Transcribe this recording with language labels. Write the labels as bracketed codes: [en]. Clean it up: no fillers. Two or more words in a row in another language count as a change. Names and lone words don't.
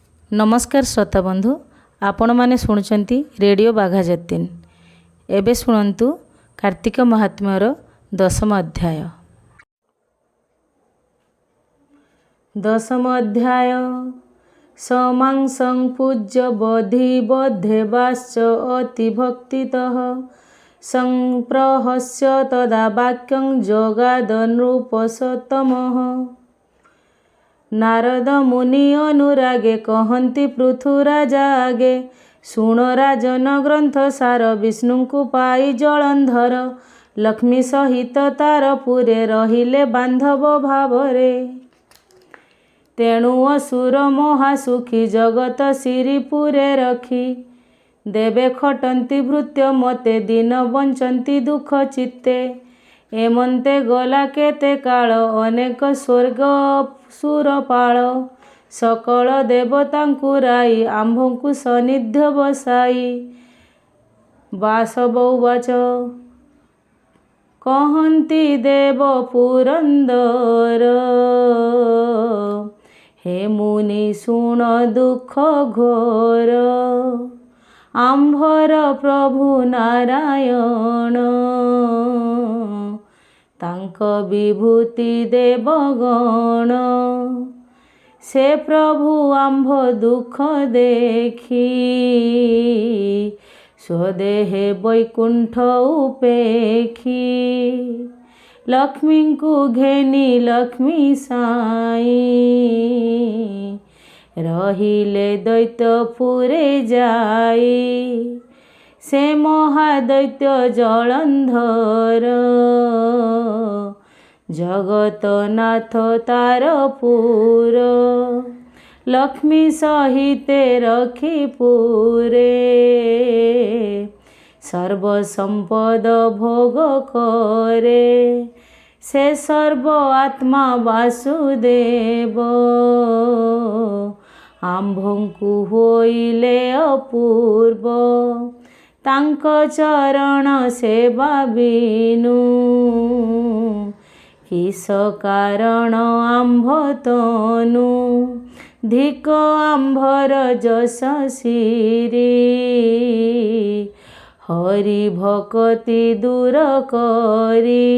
[or] ନମସ୍କାର ଶ୍ରୋତା ବନ୍ଧୁ, ଆପଣ ମାନେ ଶୁଣୁଚନ୍ତି ରେଡିଓ ବାଘା ଯତୀନ। ଏବେ ଶୁଣନ୍ତୁ କାର୍ତ୍ତିକ ମହାତ୍ମ୍ୟର 10ମ ଅଧ୍ୟାୟ। 10ମ ଅଧ୍ୟାୟ। [sa] समांसं पूज्य बोधि बोधेवाश्च अतिभक्तितः संप्रहस्य तदा वाक्यं जगादनृपसतमः। [or] ନାରଦ ମୁନି ଅନୁରାଗେ କହନ୍ତି ପୃଥୁରାଜା ଆଗେ, ଶୁଣ ରାଜନ ଗ୍ରନ୍ଥ ସାର ବିଷ୍ଣୁଙ୍କୁ ପାଇ ଜଳନ୍ଧର। ଲକ୍ଷ୍ମୀ ସହିତ ତାର ପୁରେ ରହିଲେ ବାନ୍ଧବ ଭାବରେ। ତେଣୁ ଅସୁର ମହାସୁଖୀ ଜଗତ ସିରିପୁରେ ରଖି। ଦେବେ ଖଟନ୍ତି ଭୃତ୍ୟ ମତେ ଦିନ ବଞ୍ଚନ୍ତି ଦୁଖ ଚିତ୍ତେ। ଏମନ୍ତେ ଗଲା କେତେ କାଳ ଅନେକ ସ୍ୱର୍ଗ ସୁରପାଳ। ସକଳ ଦେବତାଙ୍କୁ ରାଇ ଆମ୍ଭଙ୍କୁ ସନିଧ୍ୟ ବସାଇ। [sa] वासव उवाच [or] କହନ୍ତି ଦେବ ପୁରନ୍ଦର, ହେ ମୁନି ଶୁଣ ଦୁଖ ଘୋର। ଆମ୍ଭର ପ୍ରଭୁ ନାରାୟଣ ତାଙ୍କ ବିଭୂତି ଦେବଗଣ। ସେ ପ୍ରଭୁ ଆମ୍ଭ ଦୁଖ ଦେଖି, ସ୍ୱଦେହେ ବୈକୁଣ୍ଠ ଉପେଖି। ଲକ୍ଷ୍ମୀ କୁ ଘେନି ଲକ୍ଷ୍ମୀ ସାଇଁ, ରହିଲେ ଦୈତ୍ୟପୁରେ ଯାଇ। ସେ ମହାଦୈତ୍ୟ ଜଳନ୍ଧର, ଜଗତନାଥ ତାରପୁର। ଲକ୍ଷ୍ମୀ ସହିତେ ରଖି ପୁରେ, ସର୍ବ ସମ୍ପଦ ଭୋଗ କରେ। ସେ ସର୍ବ ଆତ୍ମା ବାସୁଦେବ, ଆମ୍ଭଙ୍କୁ ହୋଇଲେ ଅପୂର୍ବ। ତାଙ୍କ ଚରଣ ସେବା ବିନୁ, କିସ କାରଣ ଆମ୍ଭ ତନୁ। ଧିକ ଆମ୍ଭର ଯଶ ସିରୀ, ହରି ଭକ୍ତି ଦୂର କରି।